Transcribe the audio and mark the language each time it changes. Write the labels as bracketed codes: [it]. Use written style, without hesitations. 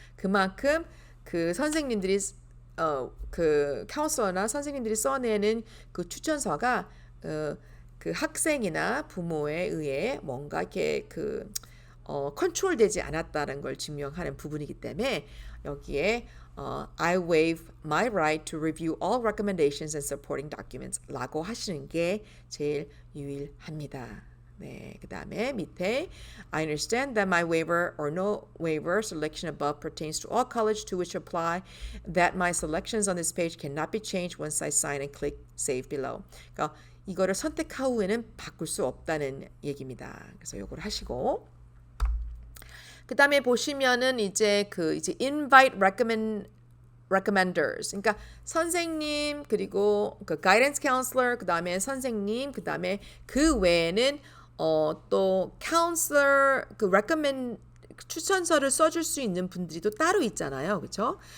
[ko] 그만큼 그 선생님들이 그 카운슬러나 선생님들이 써내는 그 추천서가 그 학생이나 부모에 의해 뭔가 이렇게 컨트롤되지 않았다는 걸 증명하는 부분이기 때문에 여기에 [en] I waive my right to review all recommendations and supporting documents [ko] 라고 하시는 게 제일 유일합니다. 네, 그 다음에 밑에 [en] I understand that my waiver or no waiver selection above pertains to all college to which apply that my selections on this page cannot be changed once I sign and click save below. [ko] 그러니까 이거를 선택한 후에는 바꿀 수 없다는 얘기입니다. 그래서 요걸 하시고 그 다음에 보시면은 이제 [en] invite recommenders. [ko] 그러니까 선생님 그리고 그 guidance counselor 그 다음에 선생님 그 다음에 그 외에는 또 counselor 그 recommend 추천서를 써줄 수 있는 분들이 또 따로 있잖아요, 그렇죠?